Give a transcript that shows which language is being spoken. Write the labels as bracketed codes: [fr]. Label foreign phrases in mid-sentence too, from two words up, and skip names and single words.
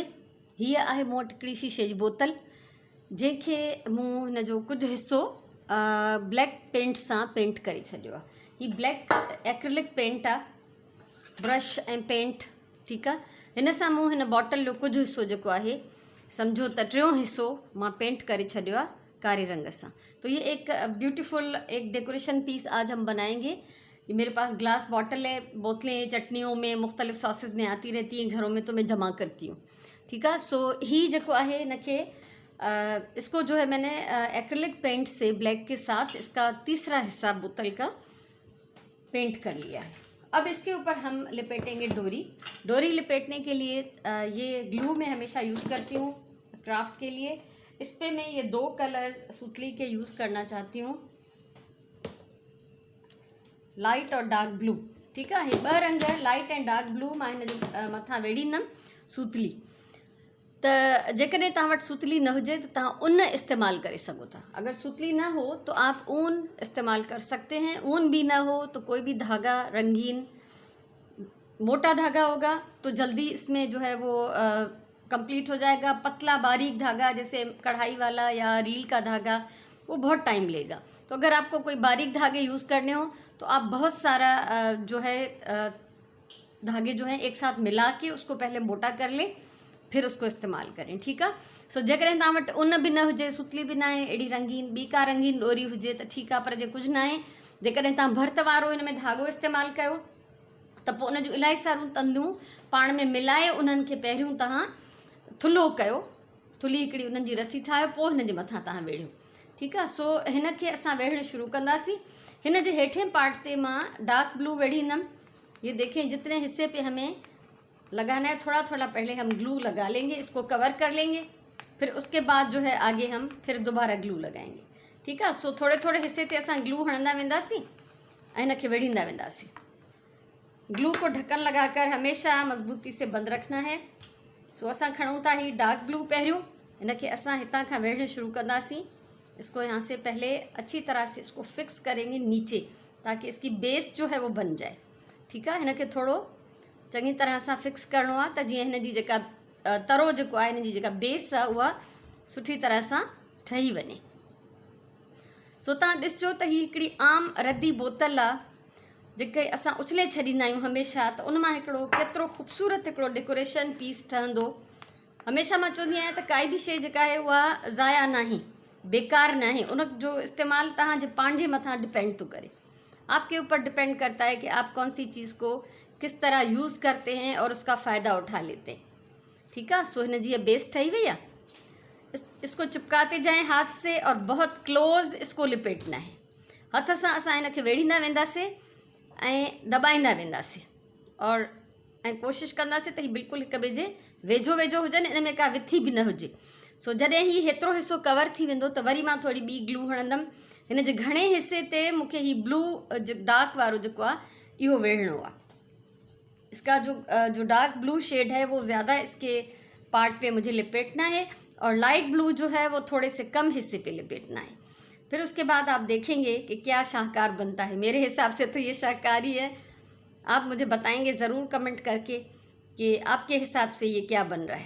[sd] हीअ आहे मूं वटि हिकिड़ी शीशे जी बोतल जंहिंखे मूं हिन जो कुझु हिसो [en] black paint [sd] सां पेंट करे छॾियो आहे। हीअ [en] black acrylic paint [sd] आहे, ब्रश ऐं पेंट, ठीकु आहे। हिन सां मूं हिन बॉटल जो कुझु हिसो जेको आहे सम्झो त टियों हिसो मां पेंट करे छॾियो आहे कारे रंग सां। [ur] تو یہ ایک بیوٹیفل ایک [en] decoration piece [ur] آج ہم بنائیں گے. یہ میرے پاس [en] glass bottle [ur] ہے، بوتلیں چٹنیوں میں مختلف ساسز میں آتی رہتی ہیں گھروں میں، تو میں جمع کرتی ہوں، ٹھیک ہے. سو ہی جو ہے ان کے اس کو جو ہے میں نے [en] acrylic paint [ur] سے بلیک کے ساتھ اس کا تیسرا حصہ بوتل کا پینٹ کر لیا ہے. اب اس کے اوپر ہم لپیٹیں گے ڈوری۔ ڈوری لپیٹنے کے لیے یہ گلو میں ہمیشہ یوز کرتی ہوں کرافٹ کے لیے. اس پے میں یہ 2 کلر سُتلی کے یوز کرنا چاہتی ہوں، لائٹ اور [en] dark blue, [ur] ٹھیک ہے. [sd] ये 2 रंग [en] light and dark blue [sd] मां हिन जे मथां वेड़ींदमि सुतली। त जेकॾहिं तव्हां वटि सुतली न हुजे तो तव्हां ऊन इस्तेमाल करे सघो था। [ur] اگر سُتلی نہ ہو تو آپ اون استعمال کر سکتے ہیں. اون بھی نہ ہو تو کوئی بھی دھاگا رنگین موٹا دھاگا ہوگا تو جلدی اس میں جو ہے وہ کمپلیٹ ہو جائے گا. پتلا باریک دھاگا جیسے کڑھائی والا یا ریل کا دھاگا وہ بہت ٹائم لے گا. تو اگر آپ کو کوئی باریک دھاگے یوز کرنے ہو تو آپ بہت سارا جو ہے دھاگے جو ہیں ایک ساتھ ملا کے اس کو پہلے موٹا کر لیں، پھر اس کو استعمال کریں، ٹھیک ہے. [sd] सो जेकॾहिं तव्हां वटि ऊन भी न हुजे, सुतली भी ना आहे, अहिड़ी रंगीन ॿी का रंगीन डोरी हुजे त ठीकु आहे, पर जे कुझु न आहे, जेकॾहिं तव्हां भर्त वारो हिन में धागो इस्तेमालु कयो त पोइ उन जूं इलाही सारियूं तंदियूं पाण में मिलाए उन्हनि खे पहिरियों तव्हां थुल्हो कयो, थुल्ही हिकिड़ी उन्हनि जी रसी ठाहियो, पोइ हिन जे मथां तव्हां वेढ़ियो, ठीकु आहे। सो हिन खे असां वेढ़णु शुरू कंदासीं। हिन जे हेठें पार्ट ते मां [en] dark blue [sd] वेढ़ींदमि। [ur] یہ دیکھیں جتنے حصے پے ہمیں لگانا ہے تھوڑا تھوڑا پہلے ہم گلو لگا لیں گے، اس کو کور کر لیں گے، پھر اس کے بعد جو ہے آگے ہم پھر دوبارہ گلو لگائیں گے، ٹھیک ہے. [sd] सो थोड़े थोड़े हिस्से ते असां ग्लू हणंदा वेंदासीं ऐं हिन खे वेढ़ींदा वेंदासीं। [ur] گلو کو ڈھکن لگا کر ہمیشہ مضبوطی سے بند رکھنا ہے. [sd] सो असां खणूं था ही [en] dark blue [sd] पहिरियों, हिन खे असां हितां खां वेढ़णु शुरू कंदासीं। [ur] اس کو یہاں سے پہلے اچھی طرح سے اس کو فکس کریں گے نیچے تاکہ اس کی بیس جو ہے وہ بن جائے, [sd] ठीकु आहे। हिन खे थोरो चङी तरह सां फिक्स करिणो आहे त जीअं हिन जी जेका तरो जेको आहे हिन जी जेका बेस आहे उहा सुठी तरह सां ठही वञे। सो तव्हां ॾिसजो त हीअ हिकिड़ी आम रदी बोतल आहे जेके असां उछले छॾींदा आहियूं हमेशह, त उन मां हिकिड़ो केतिरो ख़ूबसूरत हिकिड़ो [en] decoration piece [sd] ठहंदो। हमेशह मां चवंदी आहियां त काई बि शइ जेका आहे उहा ज़ाया नाहे, बेकार न है, उन जो इस्तेमाल तव्हांजे पंहिंजे मथां डिपेंड तो करे। [ur] آپ کے اوپر ڈیپینڈ کرتا ہے کہ آپ کون سی چیز کو کس طرح یوز کرتے ہیں اور اس کا فائدہ اٹھا لیتے ہیں، ٹھیک ہے. [sd] सो हिन जी ये बेस ठही वई आहे। [ur] اس کو چپکاتے جائیں ہاتھ سے اور بہت کلوز اس کو لپیٹنا ہے. [sd] हथ सां असां हिन खे वेढ़ींदा वेंदासीं ऐं दॿाईंदा वेंदासीं और कोशिशि कंदासीं त हीअ बिल्कुलु हिक ॿिए जे वेझो वेझो हुजनि, इन में का विथी बि न हुजे। सो जॾहिं ही हेतिरो हिस्सो कवर थी वेंदो त वरी मां थोरी ॿी ग्लू हणंदमि। हिन जे घणे हिस्से ते मूंखे ही [en] blue dark [sd] वारो जेको आहे इहो वेढ़णो आहे। [ur] اس کا جو [en] dark blue shade [ur] ہے وہ زیادہ اس کے پارٹ پے مجھے لپیٹنا ہے اور [en] light blue [ur] جو ہے وہ تھوڑے سے کم حصے پے لپیٹنا ہے. پھر اس کے بعد آپ دیکھیں گے کہ کیا شاہکار بنتا ہے. میرے حساب سے تو یہ شاہکار ہی ہے۔ آپ مجھے بتائیں گے ضرور کمنٹ کر کے کہ آپ کے حساب سے یہ کیا بن رہا ہے.